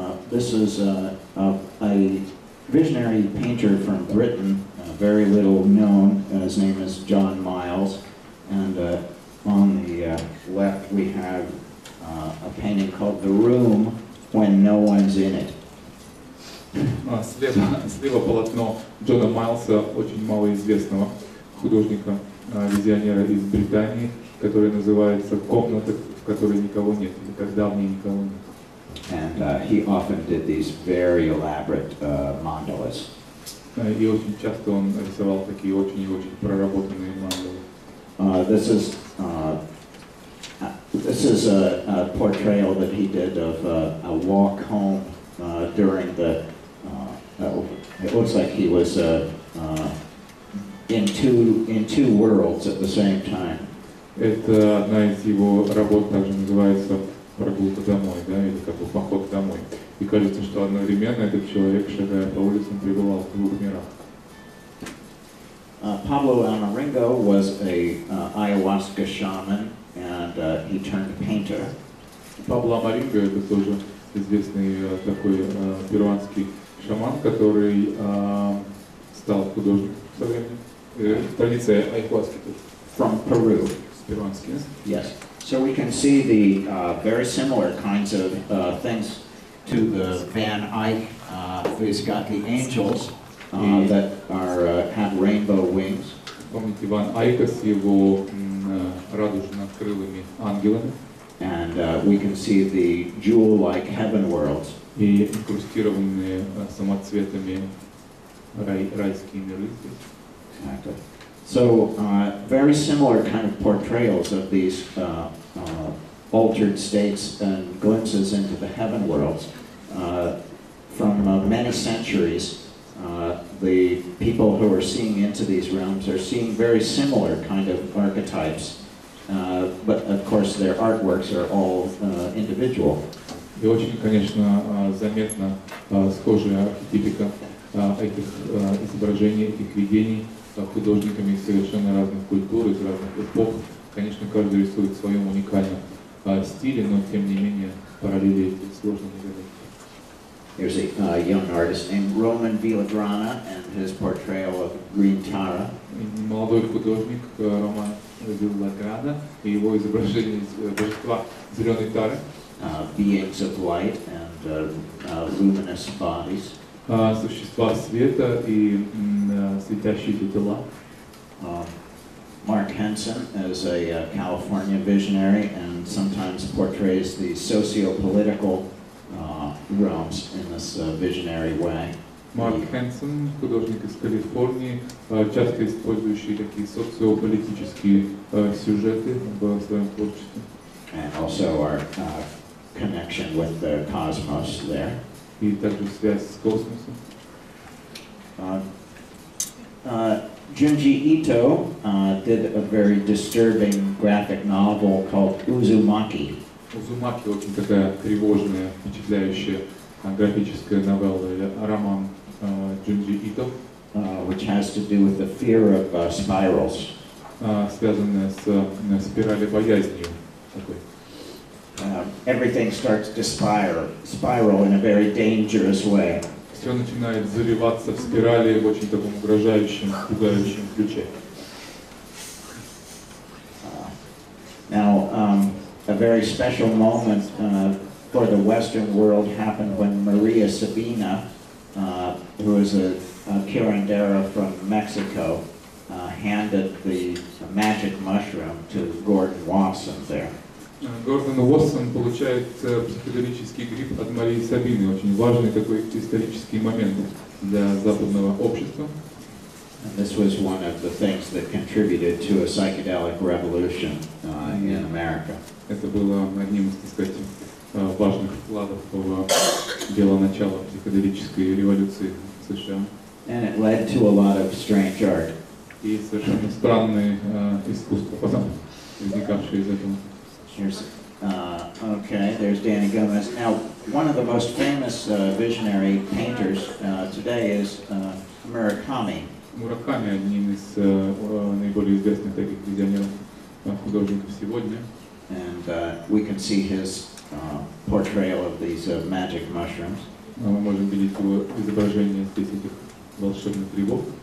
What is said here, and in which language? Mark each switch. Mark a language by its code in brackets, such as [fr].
[en] This is a visionary painter from Britain, very little known. His name is John Miles. And on the left we have a painting called The Room When No One's in It. [ru] Слева полотно Джона Майлса, очень малоизвестного художника, визионера из Британии, который называется «Комната, в которой никого нет», или «Когда в ней никого нет». [en] And he often did these very elaborate mandalas. [ru] И очень часто он рисовал такие очень и очень проработанные мандалы. [en] This is a portrayal that he did of a walk home during the. It looks like he was in two worlds at the same time. [ru] Это одна из его работ, также называется «Прогулка домой», да, или как бы «Поход домой». И кажется, что одновременно этот человек, шагая по улицам, пребывал в двух мирах. [en] Pablo Amaringo was a ayahuasca shaman, and he turned painter. [ru] Пабло Амаринго — это тоже известный такой перуанский шаман, который стал художником со временем. Традиция айхуаски тут. [en] From Peru. [ru] Перуанский. [en] Yes. So we can see the very similar kinds of things to the Van Eyck. He's got the angels that have rainbow wings. [ru] Помните Ван Айка с его радужно-крылыми ангелами. [en] And we can see the jewel-like heaven worlds. [ru] И инкрустированные самоцветами райские миры здесь. [en] Exactly. So very similar kind of portrayals of these altered states and glimpses into the heaven worlds. From many centuries, the people who are seeing into these realms are seeing very similar kind of archetypes, but of course their artworks are all individual. [ru] И очень, конечно, заметна схожая архетипика этих изображений, этих видений художниками из совершенно разных культур, из разных эпох. Конечно, каждый рисует в своем уникальном стиле, но тем не менее параллели эти сложно не заметить. [en] Here's a young artist named Roman Villagrana and his portrayal of Green Tara. [ru] Молодой художник Роман Виллаграна и его изображение божества зеленой тары. [en] Beings of light and luminous bodies. [ru] Существа света и светящиеся тела. [en] Mark Henson is a California visionary and sometimes portrays the socio-political realms in this visionary way. [ru] Марк Хэнсон, художник из Калифорнии, часто использующий такие социополитические сюжеты в своем творчестве. [en] And also our connection with the cosmos there. [ru] И также связь с космосом. [en] Junji Ito did a very disturbing graphic novel called Uzumaki. [ru] Узумаки очень такая тревожная, впечатляющая графическая новелла или роман Junji Ito, [en] which has to do with the fear of spirals. [ru] Связанная с спиралебоязнью такой. [en] Everything starts to spiral in a very dangerous way. [ru] Все начинает заливаться в спирали в очень таком угрожающем, пугающем ключе. [en] Now, a very special moment for the Western world happened when Maria Sabina, who is a curandera from Mexico, handed the magic mushroom to Gordon Wasson there. [ru] Гордон Уоссон получает психоделический гриб от Марии Сабины. Очень важный такой исторический момент для западного общества. [en] And this was one of the things that contributed to a psychedelic revolution in America. [ru] Это было одним из, так сказать, важных вкладов в дело начала психоделической революции в США. [en] And it led to a lot of strange art. [ru] И совершенно странные искусства потом возникавшие из этого. [en] Here's, okay, there's Danny Gomez. Now, one of the most famous visionary painters today is Murakami. [ru] Мураками одним из наиболее известных таких визионеров художников сегодня. [en] And we can see his portrayal of these magic mushrooms. [ru] Мы можем видеть его изображение здесь этих волшебных грибов.